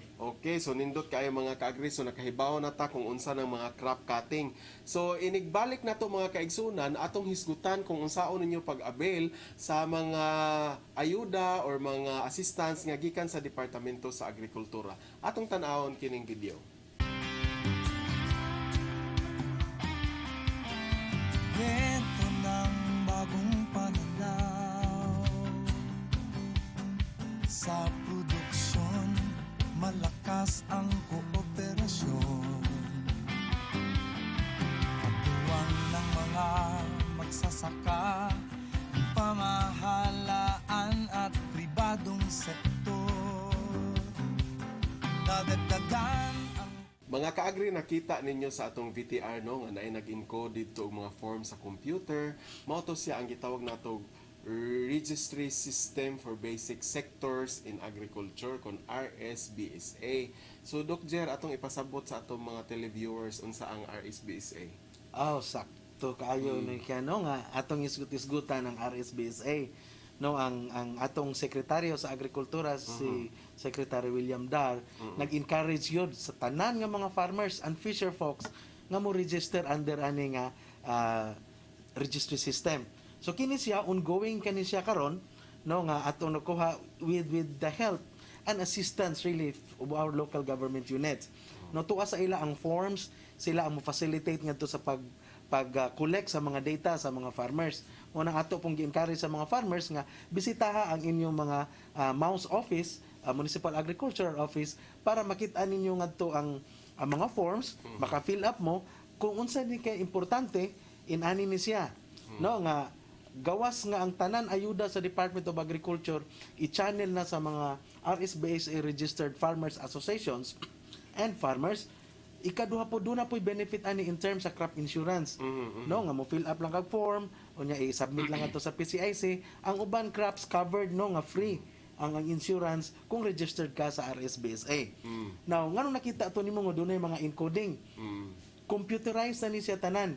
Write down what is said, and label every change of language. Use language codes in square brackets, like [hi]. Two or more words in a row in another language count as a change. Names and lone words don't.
[ceb] Okay, so nindot kayo mga ka-agri so nakahibaw na ta kung unsa ng mga crop cutting. So inigbalik na to mga kaigsunan atong hisgutan kung unsaon ninyo pag-avail sa mga ayuda or mga assistance nga gikan sa Departamento sa Agrikultura. Atong tan-awon kining video. [tl] Kwento ng bagong pananaw sa produksyon, malakas ang kooperasyon. Katuwang ng mga magsasaka, ang pamahalaan at pribadong sektor. Dadagdagan ang [ceb] Mga ka-agri, nakita ninyo sa atong VTR no nga naay nag-encode dito og mga form sa computer. Mao to siya ang gitawag natog Registry System for Basic Sectors in Agriculture kon RSBSA. So Dr. atong ipasabot sa atong mga televiewers unsa ang RSBSA. Sakto kaayo ni no nga atong isgut-isgutan ng RSBSA. No ang atong sekretaryo sa agrikultura si Secretary William Dar nag-encourage yun sa tanan nga mga [en] farmers and fisher folks [ceb] nga mo [en] register under [ceb] ani nga registry system. So kini siya ongoing kani siya karon no nga atong nakuha [en] with the help an assistance really of our local government units. [ceb] No, tuwa sa ila ang forms, sila ang mo-facilitate ngadto sa collect sa mga data sa mga farmers. Una ato pong gi-encourage sa mga farmers nga bisitaha ang inyong mga MAUS office, Municipal Agricultural Office, para makita ninyo ngadto ang mga forms, maka-fill up mo kung unsa ni kay importante inani ni siya. No nga gawas nga ang tanan ayuda sa Department of Agriculture i-channel na sa mga RSBSA [en] registered farmers associations and farmers. [ceb] Ikaduha po doon na po'y benefit ani [en] in terms [ceb] sa crop insurance. No nga mo [en] fill up [ceb] lang kag form unya i-submit lang ato sa PCIC, ang uban crops covered no nga free ang insurance kung registered ka sa RSBSA. Now ngano nakita to nimo nga dunay mga encoding. Computerized na ni siya tanan.